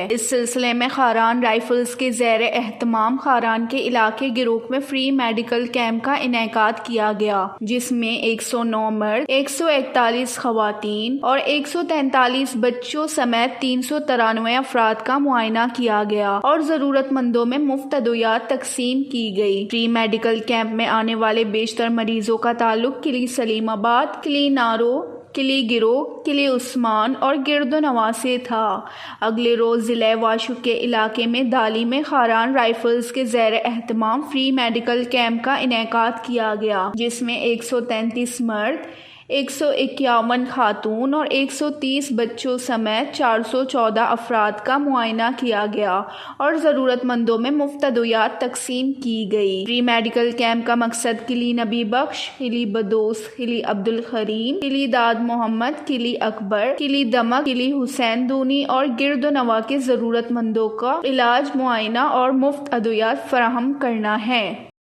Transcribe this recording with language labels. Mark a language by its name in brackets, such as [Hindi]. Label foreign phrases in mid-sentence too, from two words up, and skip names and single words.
[Urdu] اس سلسلے میں خاران رائفلز کے زیر اہتمام خاران کے علاقے گروک میں فری میڈیکل کیمپ کا انعقاد کیا گیا، جس میں 109 مرد، 141 خواتین اور 143 بچوں سمیت 393 افراد کا معائنہ کیا گیا اور ضرورت مندوں میں مفت ادویات تقسیم کی گئی۔ فری میڈیکل کیمپ میں آنے والے بیشتر مریضوں کا تعلق کلی سلیم آباد، کلی نارو، کلی گرو، کلی عثمان اور گردنواں سے تھا۔ اگلے روز ضلع واشوق کے علاقے میں دالی میں خاران رائفلز کے زیر اہتمام فری میڈیکل کیمپ کا انعقاد کیا گیا، جس میں 133 مرد، 151 خاتون اور 130 بچوں سمیت 414 افراد کا معائنہ کیا گیا اور ضرورت مندوں میں مفت ادویات تقسیم کی گئی۔ فری میڈیکل کیمپ کا مقصد کلی نبی بخش، کلی بدوس، کلی عبدالکریم، کلی داد محمد، کلی اکبر، کلی دمک، کلی حسین دونی اور گردنواں کے ضرورت مندوں کا علاج، معائنہ اور مفت ادویات فراہم کرنا ہے۔